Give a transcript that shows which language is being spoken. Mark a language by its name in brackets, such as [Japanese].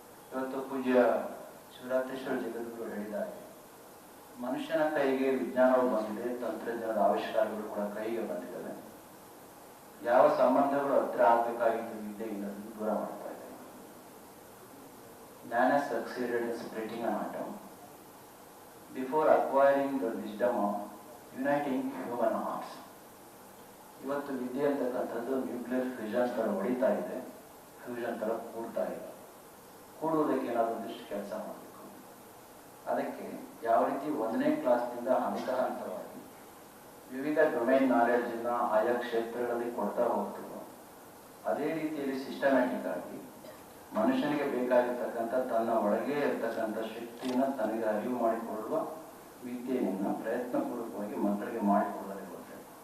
[Kannada] ಇವತ್ತು ಪೂಜ್ಯ ಶಿವರಾತ್ರೀಶ್ವರ ಜಗದ್ಗುರು ಹೇಳಿದ್ದಾರೆ, ಮನುಷ್ಯನ ಕೈಗೆ ವಿಜ್ಞಾನವು ಬಂದಿದೆ, ತಂತ್ರಜ್ಞಾನದ ಆವಿಷ್ಕಾರಗಳು ಕೂಡ ಕೈಗೆ ಬಂದಿದ್ದಾವೆ. ಯಾವ ಸಂಬಂಧಗಳು ಹತ್ರ ಆಗಬೇಕಾಗಿದ್ದು ವಿದ್ಯೆಯಿಂದ ದೂರ ಮಾಡ್ತಾ ಇದೆ. [English] Man has succeeded in splitting an atom before acquiring the wisdom of uniting human hearts. [Kannada] ಇವತ್ತು ವಿದ್ಯೆ ಅಂತಕ್ಕಂಥದ್ದು ನ್ಯೂಕ್ಲಿಯರ್ ಫ್ಯೂಷನ್ ಥರ ಹೊಡಿತಾ ಇದೆ, ಫ್ಯೂಷನ್ ಥರ ಕೂಡ್ತಾ ಇಲ್ಲ. ಕೂಡುವುದಕ್ಕೆ ಏನಾದರೂ ಒಂದಿಷ್ಟು ಕೆಲಸ ಮಾಡಬೇಕು. ಅದಕ್ಕೆ ಯಾವ ರೀತಿ 1ನೇ ಕ್ಲಾಸ್ನಿಂದ ಹಂತ ಹಂತವಾಗಿ ವಿವಿಧ ಡೊಮೈನ್ ನಾಲೆಡ್ಜನ್ನು ಆಯಾ ಕ್ಷೇತ್ರಗಳಲ್ಲಿ ಕೊಡ್ತಾ ಹೋಗ್ತದೋ ಅದೇ ರೀತಿಯಲ್ಲಿ ಸಿಸ್ಟಮ್ಯಾಟಿಕ್ ಆಗಿ ಮನುಷ್ಯನಿಗೆ ಬೇಕಾಗಿರ್ತಕ್ಕಂಥ ತನ್ನ ಒಳಗೆ ಇರ್ತಕ್ಕಂಥ ಶಕ್ತಿಯನ್ನು ತನಗೆ ಅರಿವು ಮಾಡಿಕೊಳ್ಳುವ ವಿದ್ಯೆಯನ್ನು ಪ್ರಯತ್ನಪೂರ್ವಕವಾಗಿ ಮಕ್ಕಳಿಗೆ ಮಾಡಿಕೊಡಲಾಗುತ್ತೆ.